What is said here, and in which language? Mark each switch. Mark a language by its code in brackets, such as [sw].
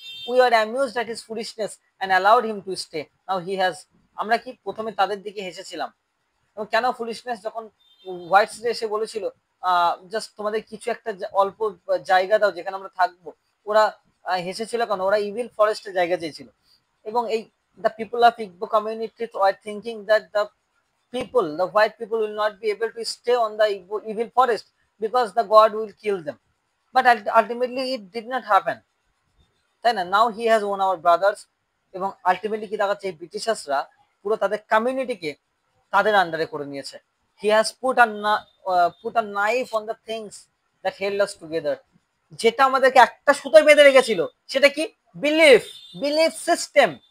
[en] We are amused at his foolishness and allowed him to stay. Now he has. [bn] আমরা কি প্রথমে তাদের দিকে হেসেছিলাম, এবং কেন ফুলিশনেস? যখন হোয়াইটসরা এসে বলেছিল জাস্ট তোমাদের কিছু একটা অল্প জায়গা দাও যেখানে আমরা থাকবো, ওরা হেসেছিল কেন? ওরা ইভিল ফরেস্টের জায়গা চেয়েছিল। এবং এই [en] The people of Igbo community are thinking that the white people will not be able to stay on the evil forest because the god will kill them. But ultimately it did not happen, [bn] তাই না? [en] Now he has won our brothers. [bn] এবং ultimately কি দেখাচ্ছে, এই ব্রিটিশার্সরা পুরো তাদের কমিউনিটিকে তাদের আন্ডারে করে নিয়েছে। [en] He has put a knife on the things that held us together. [bn] যেটা আমাদেরকে একটা সুতোয় বেঁধে রেখেছিল, সেটা কি? Belief, belief system.